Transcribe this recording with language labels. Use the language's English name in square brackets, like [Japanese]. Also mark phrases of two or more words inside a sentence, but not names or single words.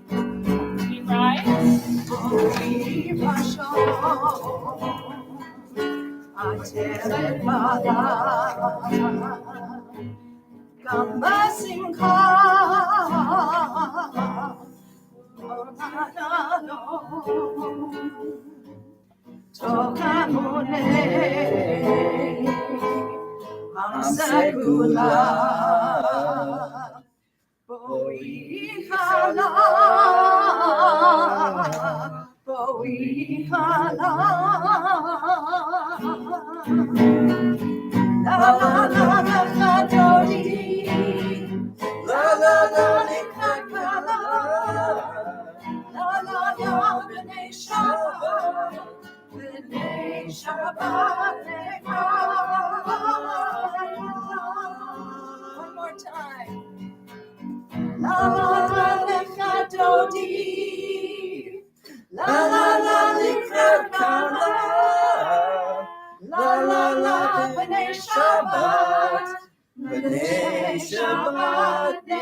[English] You rise. Gamba Simcha, Tokamune, Mamsekula, Boikala, Boikala, La la la la la dodi, la la la li kakala, la la la [Hebrew] b'nei Shabbat, b'nei Shabbat [English] one more time. La la la li dodi, la la la li kakala. La la la, [Hebrew] b'nei Shabbat, b'nei Shabbat